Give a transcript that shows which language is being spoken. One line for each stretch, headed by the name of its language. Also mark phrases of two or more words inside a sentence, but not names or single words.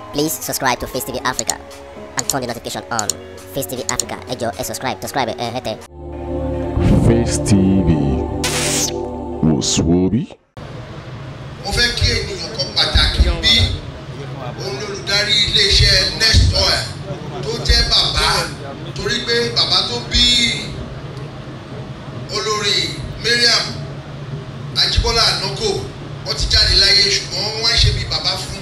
English: Please subscribe to Facetv Africa and turn the notification on. Facetv Africa,
Yoruba: ẹ jọ̀ọ́, subscribe, hete. Facetv Muswobi. Mo fẹ́ kí ènìyàn kan pàtàkì bí olùdarí iléeṣẹ́ Next Oil tó jẹ́ bàbá torí pé bàbá tó bí Olori Mariam Ajibola Anoko wọ́n ti jáde láyé ṣùgbọ́n wọ́n ṣe bí bàbá fún.